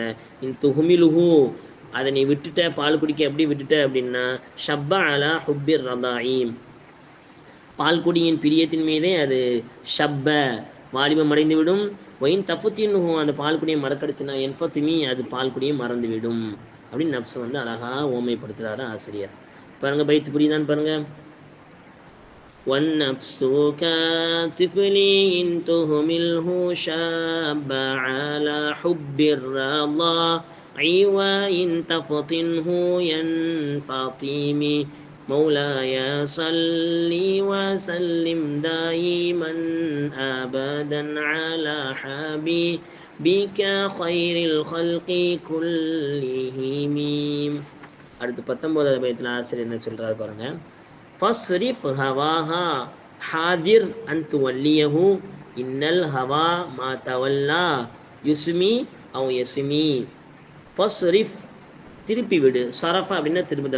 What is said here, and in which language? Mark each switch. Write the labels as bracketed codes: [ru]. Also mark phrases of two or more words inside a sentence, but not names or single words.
[ar] إن تهمله, [ta] அதை நீ விட்டுட்ட, பால் குடிக்க எப்படி விட்டுட்ட அப்படின்னா, [ar] شب على حب الرضاع, [ta] பால்குடியின் பிரியத்தின் மீதே அது ஷப்ப வாலிபம் அடைந்துவிடும். [ar] وإن تفطمه, [ta] அந்த பால்குடியை மறக்கடிச்சுன்னா என்ஃபத்துமி, அது பால்குடியை மறந்துவிடும் அப்படின்னு நஃப்ஸ் வந்து அழகாக ஓமைப்படுத்துகிறாரு ஆசிரியர். பாருங்க, பைத்து புரியுதான்னு பாருங்க. [ar] وَالنَّفْسُ كَالطِّفْلِ إِن تُهْمِلْهُ شَابَّ عَلَى حُبِّ الرَّضَاعِ وَإِن تَفْطِنْهُ يَنْفَطِمِ مولاي صل وسلم دائما أبدا على حبيبك خير الخلق كلهم. [ta] அடுத்து 19வது பைத்தில் ஆசிரியர் என்ன சொல்றாரு பாருங்க. [ar] فاصرف هواها وحاذر أن توليه إن الهوى ما تولى يصم أو يصم. [ta] ஃபஸ்ரிஃப், திருப்பி விடு. சரஃபா அப்படின்னா திருப்புதல்.